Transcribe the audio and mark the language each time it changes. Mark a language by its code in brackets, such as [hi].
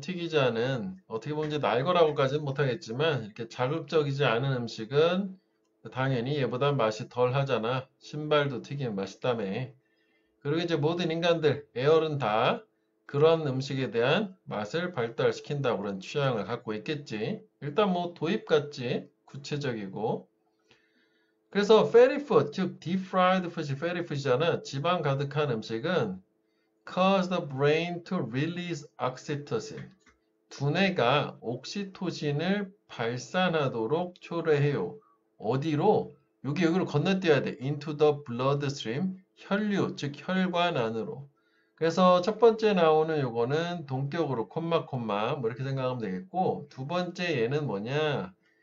[ko] 튀기지 않은, 어떻게 보면 이제 날 거라고까지는 못하겠지만, 이렇게 자극적이지 않은 음식은 당연히 얘보다 맛이 덜 하잖아. 신발도 튀기면 맛있다며. 그리고 이제 모든 인간들, 애얼은 다 그런 음식에 대한 맛을 발달시킨다고 그런 취향을 갖고 있겠지. 일단 뭐 도입 같지? 구체적이고. [en] 그래서 fatty food, 즉 deep fried food이 fatty food이잖아. [ko] 지방 가득한 음식은 [en] cause the brain to release oxytocin. [ko] 두뇌가 옥시토신을 발산하도록 초래해요. 어디로? 여기로 건너뛰어야 돼. [en] into the bloodstream. [ko] 혈류, 즉 혈관 안으로. 그래서 첫 번째 나오는 요거는 동격으로 콤마 뭐 이렇게 생각하면 되겠고 두 번째 얘는 뭐냐?